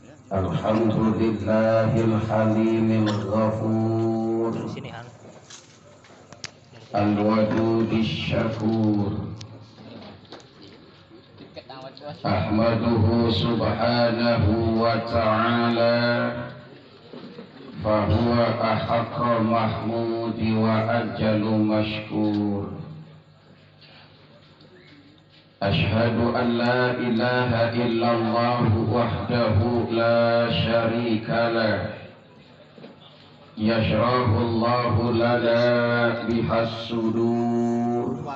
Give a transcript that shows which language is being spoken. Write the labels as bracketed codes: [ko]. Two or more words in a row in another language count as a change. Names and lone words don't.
[ar] الحمد لله الحليم الغفور الودود الشكور. أحمده سبحانه وتعالى فهو أحق محمود وأجل مشكور. أشهد أن لا إله إلا الله وحده لا شريك له يشرح الله لنا بها الصدور